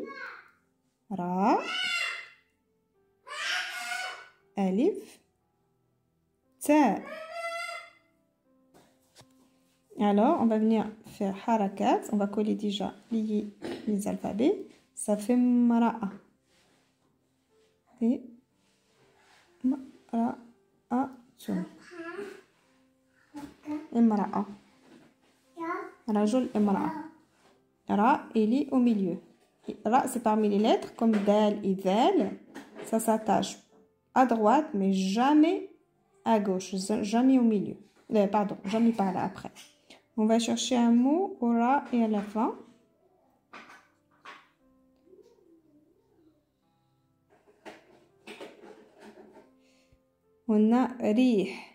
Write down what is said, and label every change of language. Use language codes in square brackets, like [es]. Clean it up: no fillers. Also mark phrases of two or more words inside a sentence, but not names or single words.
[fr] Ra. Alif. Ta. Alors, on va venir faire harakat. On va coller déjà les alphabets. Ça fait mara'a. Et mara'atun. [ar] امرأة. رجل امرأة. [fr] Ra, il est au milieu. Ra, c'est parmi les lettres, comme dal et dal. Ça s'attache à droite, mais jamais à gauche. Jamais au milieu. Pardon, jamais par là après. On va chercher un mot au ra et à la fin. On a rih.